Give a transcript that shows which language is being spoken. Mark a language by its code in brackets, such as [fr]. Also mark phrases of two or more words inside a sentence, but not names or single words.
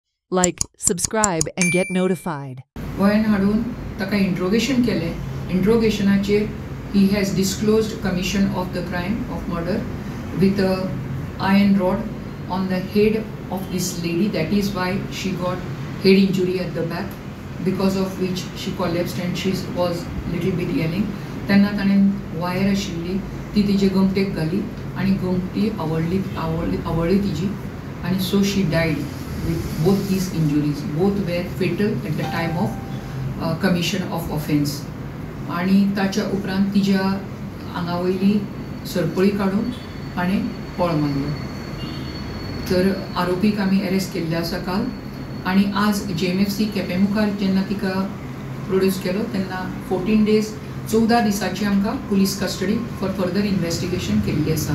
[en] Like, subscribe, and get notified. [kok] गोंयान हाडून ताका इंट्रोगेशन केलें. [en] इंट्रोगेशनाचेर he has disclosed commission of the crime of murder with a iron rod on the head of this lady. That is why she got head injury at the back, because of which she collapsed and she was little bit yelling. [kok] तेन्ना ताणें वायर आशिल्ली ती तिचे गमटेक घाली आनी गमटी आवळ्ळी तिची, आनी [en] so she died with both these injuries. Both were fatal at the time of commission of offence. [kok] आणि ताच्या उपरांत तिच्या आंगावयली सरपळी काडून ताणें पळ मारलो. तर आरोपीक आमी अरेस्ट केल्ले आसा काल, आनी आज JMFC केपें मुखार जेन्ना तिका प्रोड्यूस केलो तेन्ना 14 days 14 दिसाची आमकां [en] police custody for further investigation [kok] केल्ली आसा.